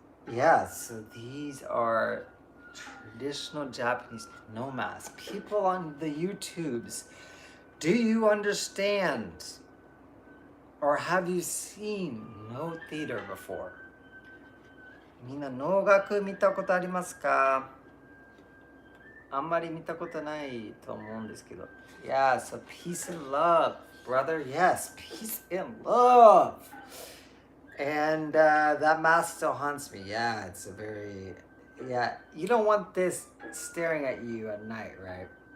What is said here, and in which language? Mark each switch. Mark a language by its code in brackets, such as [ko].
[en] Yeah, so these are traditional Japanese no mask. People on the YouTubes, do you understand or have you seen no theater before? [ja] みんな能楽見たことありますか?あんまり見たことないと思うんですけど。 [en] Yeah, so peace and love, brother. Yes, peace and love. And that mask still haunts me. Yeah, it's a very... Yeah, you don't want this staring at you at night, right?